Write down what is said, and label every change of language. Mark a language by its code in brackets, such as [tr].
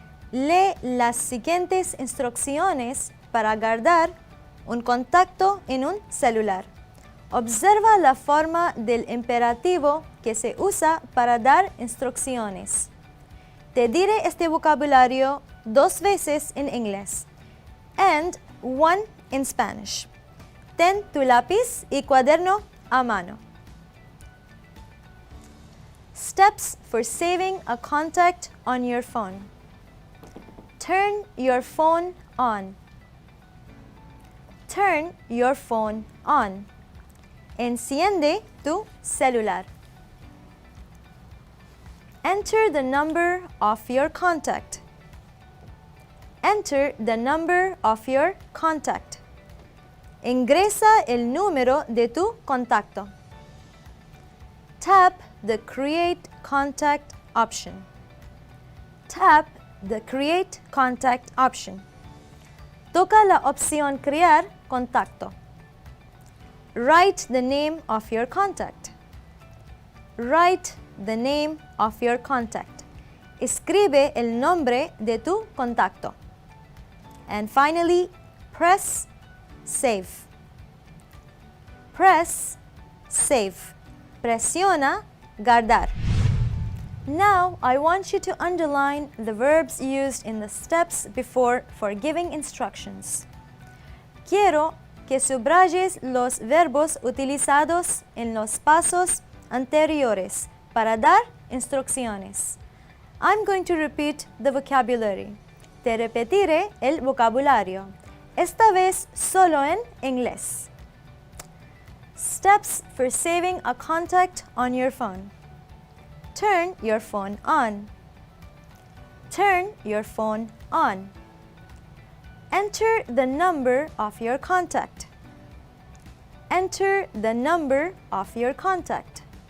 [es] Lee las siguientes instrucciones para guardar un contacto en un celular. Observa la forma del imperativo que se usa para dar instrucciones. Te diré este vocabulario 2 veces en inglés [en] and 1 in Spanish. [es] Ten tu lápiz y cuaderno a mano. [en] Steps for saving a contact on your phone. Turn your phone on. Turn your phone on. [es] Enciende tu celular. [en] Enter the number of your contact. Enter the number of your contact. [es] Ingresa el número de tu contacto. [en] Tap the Create Contact option. Tap the Create Contact option. [es] Toca la opción Crear contacto. [en] Write the name of your contact. Write the name of your contact. [es] Escribe el nombre de tu contacto. [en] And finally, press Save. Press Save. [es] Presiona guardar. [en] Now, I want you to underline the verbs used in the steps before for giving instructions. [es] Quiero que subrayes los verbos utilizados en los pasos anteriores para dar instrucciones. [en] I'm going to repeat the vocabulary. [es] Te repetiré el vocabulario, esta vez solo en inglés. [en] Steps for saving a contact on your phone. Turn your phone on. Turn your phone on. Enter the number of your contact. Enter the number of your contact.